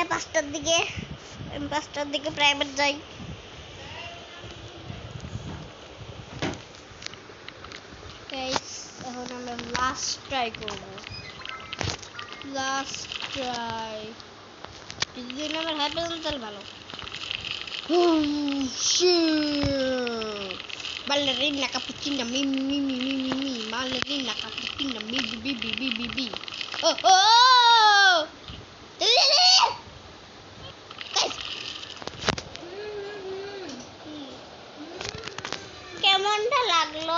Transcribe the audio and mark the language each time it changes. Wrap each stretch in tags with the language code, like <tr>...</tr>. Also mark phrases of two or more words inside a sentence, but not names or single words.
<bn>5টার দিকে, আমি 5টার দিকে প্রাইভেট যাই। গাইস, এখন লাস্ট ট্রাই করব, লাস্ট ট্রাই। যদি 2 নম্বর হয় পর্যন্ত তাহলে ভালো।</bn> <it>Ballerina cappuccina mi mi mi mi mi mi ballerina cappuccina mi bi bi bi bi bi bi oh oh</it> <bn>guys কেমনটা লাগলো?</bn>